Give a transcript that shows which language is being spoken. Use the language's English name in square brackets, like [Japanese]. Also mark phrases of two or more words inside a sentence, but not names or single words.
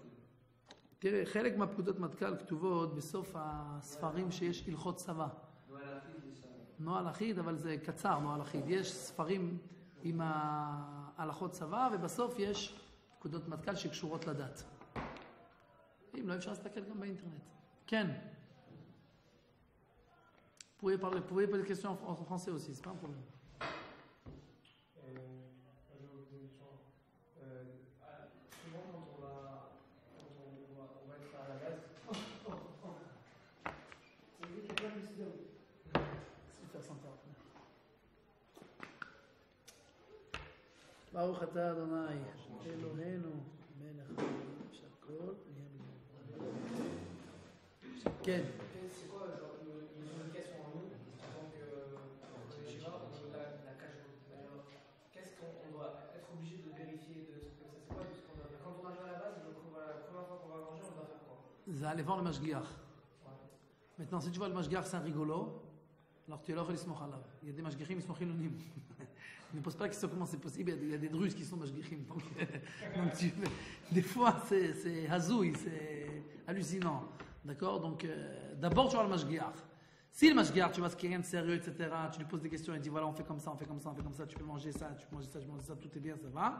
[Hebrew] תראה, חלק מהפקודות מטכ"ל כתובות בסוף הספרים שיש הלכות צבא. נוהל אחיד יש שם. נוהל אחיד, אבל זה קצר, נוהל אחיד. יש ספרים עם ההלכות צבא, ובסוף יש פקודות מטכ"ל שקשורות לדת. אם לא, אפשר להסתכל גם באינטרנט. כן. [French] Vous pouvez poser des questions en français aussi, c'est pas un problème. Souvent, quand on va être à la base, c'est lui qui est bien décidé. Super sympa. [Hebrew] ברוך אתה אדוני, אלוהינו, מלך העולם שהכל נהיה בדברו. כן. [French] C'est quoi, genre, une question en nous, en tant que Shiva, au niveau de la cage. Qu'est-ce qu'on doit être obligé de vérifier de ce que ça c'est quoi ce qu'on doit... Quand on arrive à la base, la première fois qu'on va manger, on doit faire quoi? זה aller voir le משגיח. Maintenant, si tu vois le משגיח, c'est un rigolo, alors tu es là pour [Hebrew] לסמוך עליו. [French] Il y a des משגיחים, ils sont חילונים. Ne pose pas la question comment c'est possible, il y a des drusses qui sont משגיחים. Donc des fois, c'est hazouille, c'est hallucinant. D'accord? Donc, d'abord, tu vois le mashgiach. Si le mashgiach, tu vois, c'est quelqu'un de sérieux, etc., tu lui poses des questions et dis, voilà, on fait comme ça, on fait comme ça, on fait comme ça, tu peux manger ça, tu peux manger ça, tu peux manger ça, tout est bien, ça va.